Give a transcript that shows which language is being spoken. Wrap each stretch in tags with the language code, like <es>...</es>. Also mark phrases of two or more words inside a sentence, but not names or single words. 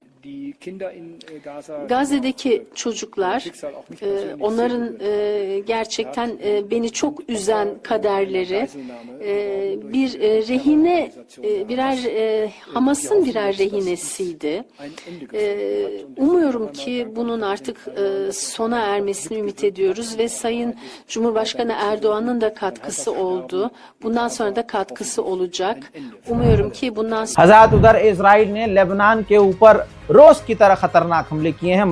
<tr>Gazze'deki çocuklar, onların gerçekten beni çok üzen kaderleri, bir rehine, Hamas'ın birer rehinesiydi. Umuyorum ki bunun artık sona ermesini ümit ediyoruz ve Sayın Cumhurbaşkanı Erdoğan'ın da katkısı oldu. Bundan sonra da katkısı olacak. Umuyorum ki bundan sonra...</tr> <hi>हज़ात उधर इजराइल ने लेबनान के ऊपर रोज की तरह खतरनाक हमले किए हैं।</hi>